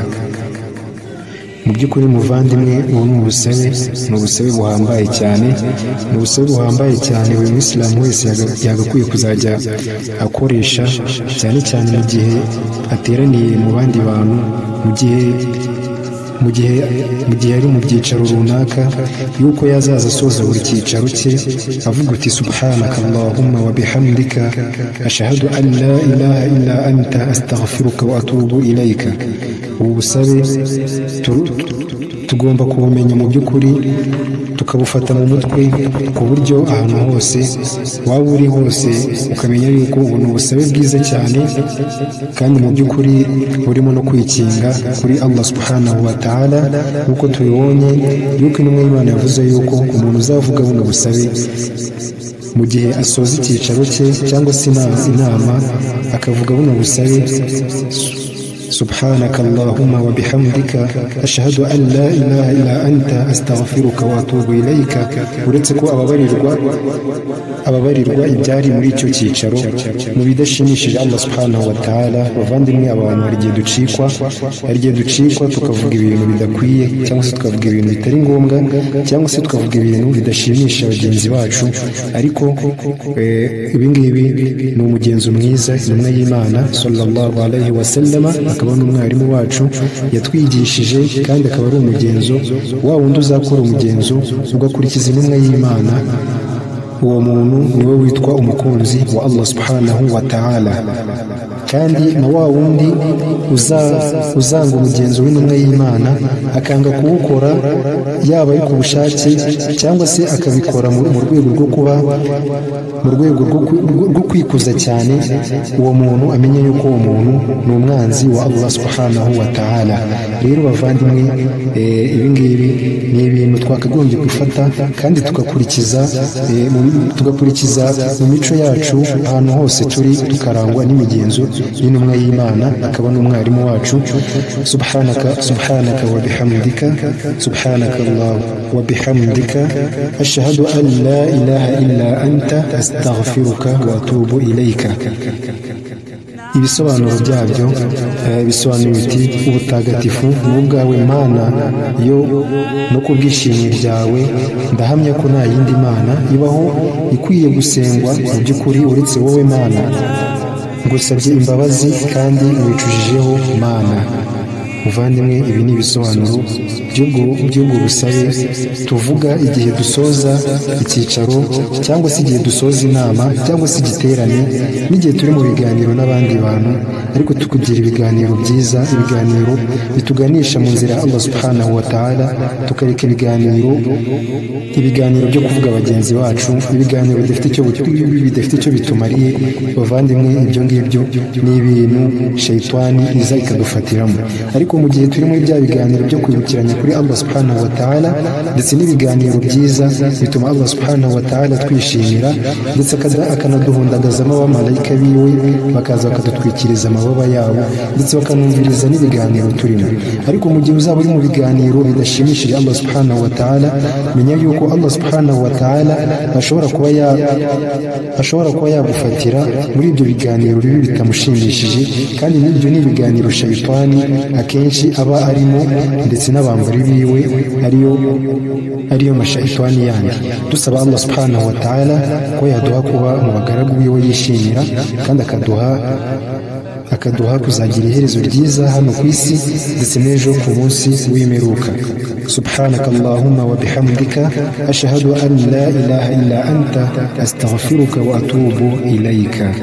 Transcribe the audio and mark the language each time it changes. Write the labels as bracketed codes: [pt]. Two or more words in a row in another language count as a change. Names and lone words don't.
[rw] Mu by'ukuri muvandimwe, ubu ni ubusabe buhambaye cyane buri Muislamu wese yagakwiye kuzajya akoresha, cyane cyane mu gihe ateraniye mu bandi bantu, mu gihe ari mu byicaro runaka, yuko yazaza asoza buri cyicaro cye avuga uti, [ar] سبحانك اللهم وبحمدك أشهد أن لا إله إلا أنت أستغفرك وأتوب إليك. [rw] Ubu busabe tugomba kubumenya mu by'ukuri, tukabufata mu mutwe, ku buryo ahantu hose waba uri hose ukamenya yuko ubu ni ubusabe bwiza cyane, kandi mu by'ukuri burimo no kwikinga kuri Allah [ar] سبحانه وتعالى, [rw] nk'uko tubibonye yuko intumwa y'Imana yavuze yuko umuntu uzavuga buno busabe mu gihe asoza icyicaro cye cyangwa se inama, akavuga buno busabe, [ar] سبحانك اللهم وبحمدك أشهد أن لا إله إلا أنت أستغفرك وأتوب إليك, [rw] uretse ko ababarirwa ibyari muri icyo cyicaro mu bidashimishije Allah [ar] سبحانه وتعالى. [rw] Bavandimwe, abantu hari igihe ducikwa tukavuga ibintu bidakwiye, cyangwa se tukavuga ibintu bitari ngombwa, cyangwa se tukavuga ibintu bidashimisha bagenzi bacu. Ariko ibingibi ni umugenzo mwiza intumwa y'Imana [ar] صلى الله عليه وسلم, [rw] akaba n'umwarimu wacu yatwigishije, kandi akaba ari umugenzo wa wundi uzakora umugenzo ugakurikiza intumwa y'Imana, uwo muntu niwe witwa umukunzi wa Allah [ar] سبحانه وتعالى. [rw] Kandi na wa wundi uzanga umugenzo w'intumwa y'Imana akanga kuwukora, yaba ari ku bushake cyangwa se akabikora mu rwego rwo kwikuza cyane, uwo muntu amenye yuko uwo muntu ni umwanzi wa Allah [ar] سبحانه وتعالى. [rw] Rero bavandimwe, ibingibi ni ibintu twakagombye kwifata kandi tugakurikiza mu mico yacu ahantu hose turi, tukarangwa n'imigenzo y'intumwa y'Imana, akaba n'umwarimu wacu. [ar] سبحانك وبحمدك سبحانك الله وبحمدك أشهد أن لا إله إلا أنت أستغفرك وأتوب إليك. [rw] Ibisobanuro byabyo bisobanura biti, ubutagatifu ni ubwawe Mana, yo no kubwishimira byawe ndahamya ko nta yindi Mana ibaho ikwiye gusengwa mu by'ukuri uretse wowe Mana. Ngusabye imbabazi kandi wicujijeho Mana. Muvandimwe, ibi ni ibisobanuro by'ubwo busabe tuvuga igihe dusoza icyicaro, cyangwa se igihe dusoza inama, cyangwa se igiterane, n'igihe turi mu biganiro n'abandi bantu, ariko tukugira ibiganiro byiza, ibiganiro bituganisha mu nzira ya Allah [ar] سبحانه وتعالى, [rw] tukareka ibiganiro byo kuvuga bagenzi bacu, ibiganiro bidafite icyo bitumariye. Bavandimwe, ibyo ngibyo ni ibintu shayitani iza ikadufatiramo. Ariko mu gihe turi muri bya biganiro byo kwibukiranya kuri Allah [ar] سبحانه وتعالى, [rw] ndetse n'ibiganiro byiza bituma Allah [ar] سبحانه وتعالى [rw] twishimira, ndetse akanaduhundagazamo abamarayika biwe bakaza bakadutwikiriza amababa yabo, ndetse bakanumviriza n'ibiganiro turimo. Ariko mu gihe uzaba uri mu biganiro bidashimishije Allah [ar] سبحانه وتعالى, [rw] menya yuko Allah [ar] سبحانه وتعالى [rw] ashobora kuba yagufatira muri ibyo biganiro bibi bitamushimishije, kandi n'ibyo ni ibiganiro shayitani akenshi aba arimo, ndetse n'abambari biwe ariyo mashayitani yandi. Dusaba Allah [ar] سبحانه وتعالى [rw] ko yaduha kuba mu bagaragu biwe yishimira, kandi akaduha kuzagira iherezo ryiza hano ku isi ndetse n'ejo ku munsi w'imperuka. [ar] سبحانك اللهم وبحمدك، أشهد أن لا إله إلا أنت، أستغفرك وأتوب إليك.